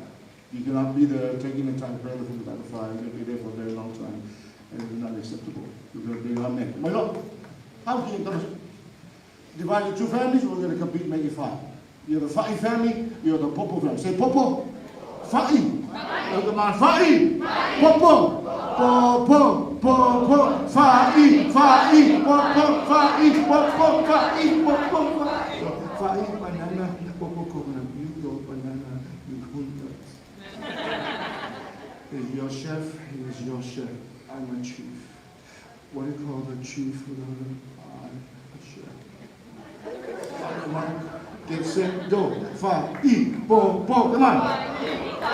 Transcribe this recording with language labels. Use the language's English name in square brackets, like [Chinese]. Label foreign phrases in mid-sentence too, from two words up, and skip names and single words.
[English] You cannot be there taking the time to prepare the food by the fire. You'll be there for a very long time, and it is not acceptable. You're going to bring our neck. My Lord, how can you divide into two families? We're going to compete making fire. You're the Fa'i family, you're the Popo family. Say Popo. Fa'i. Look at my Fa'i. Popo. Popo. Popo. Fa'i. Fa'i. Popo. Fa'i. Popo. Fa'i. Popo. Fa'i. Banana. Popo coconut. You go banana. You coconut. He's your chef. He is your chef. I'm a chief. What do you call the chief without I'm a chef. Come on. Get set, go. 5, E, 4, 4, come on.